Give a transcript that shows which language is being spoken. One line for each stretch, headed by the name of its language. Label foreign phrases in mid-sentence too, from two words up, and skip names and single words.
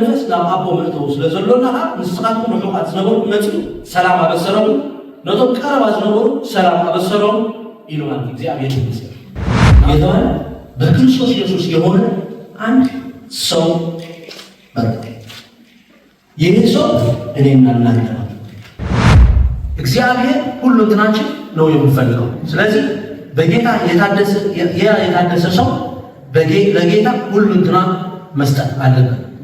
Tigrinya: ናብ ኣቦ ምእተው ስለ ዘሎና ንስኻትኩም ርሑቓት ዝነበሩ መፁ ሰላም ኣበሰሮም ነቶም ቀረባ ዝነበሩ ሰላም አበሰሮም
Amharic: ይሉማል እግዚአብሔር ይመስገን። የተባለ በክርስቶስ ኢየሱስ የሆነ አንድ ሰው መጣ። ይህ ሰው እኔና እናንተ ነው። እግዚአብሔር ሁሉ እንትናችን ነው የሚፈልገው። ስለዚህ በጌታ የታደሰ ሰው ለጌታ ሁሉ እንትና መስጠት አለበት።